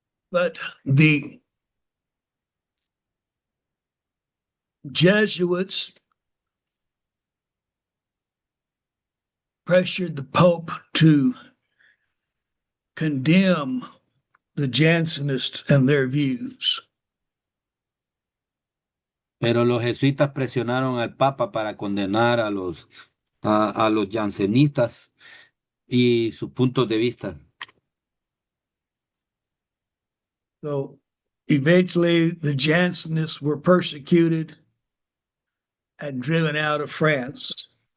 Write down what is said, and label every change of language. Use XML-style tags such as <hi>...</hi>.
<en>But the Jesuits pressured the Pope to condemn the Jansenists and their views.</en> <es>Pero los jesuitas presionaron al Papa para condenar a los jansenistas y sus puntos de vista.</es> <en>So eventually the Jansenists were persecuted and driven out of France.</en>